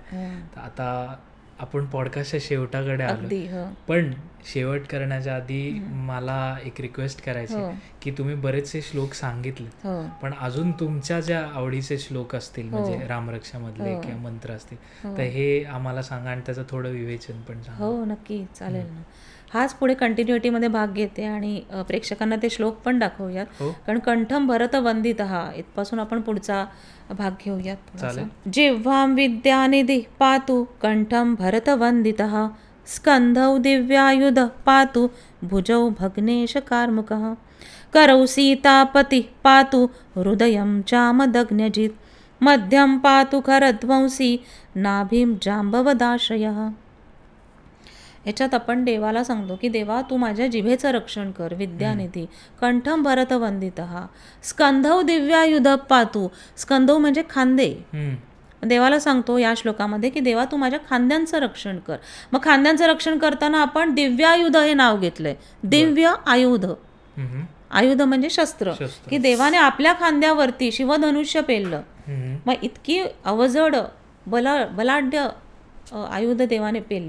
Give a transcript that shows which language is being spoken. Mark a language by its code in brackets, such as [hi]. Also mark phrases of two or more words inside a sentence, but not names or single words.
[mr] आता आपण पॉडकास्टच्या शेवटाकडे आलो, पण शेवट करण्याच्या आधी मला एक रिक्वेस्ट करायची की तुम्ही बरेचसे श्लोक सांगितले, पण अजून तुमच्या ज्या आवडीचे श्लोक असतील म्हणजे रामरक्षामधले किंवा मंत्र असतील तर हे आम्हाला सांगा आणि त्याचं थोडं विवेचन पण सांगा. हो नक्की, चालेल ना. हाच पुढे कंटिन्युटीमध्ये भाग घेते आणि प्रेक्षकांना ते श्लोक पण दाखवूयात. कारण [sa] कंठम भरत वंदित [mr] इथपासून आपण पुढचा भाग घेऊयात. [sa] जिह्वां विद्यानिधी पातु कंठम भरत वंदित, स्कंधौ दिव्यायुध पातु भुजौ भग्नेश कार्मुकः, करौ सीतापति पातु हृदयं चामदग्न्यजित्, मध्यम पातु खरध्वंसी नाभीं जांबवदाश्रयः. [mr] ह्याच्यात आपण देवाला सांगतो की देवा तू माझ्या जिभेचं रक्षण कर, [sa] विद्यानिधी, कंठम भरत वंदित, स्कंधौ दिव्यायुध पातू. [mr] स्कंधौ म्हणजे खांदे. देवाला सांगतो या श्लोकामध्ये की देवा तू माझ्या खांद्यांचं रक्षण कर. मग खांद्यांचं रक्षण करताना आपण दिव्यायुध हे नाव घेतलंय. दिव्य आयुध, आयुध म्हणजे शस्त्र, की देवाने आपल्या खांद्यावरती शिवधनुष्य पेललं. मग इतकी अवजड बलाढ्य आयुध देवाने पेलली.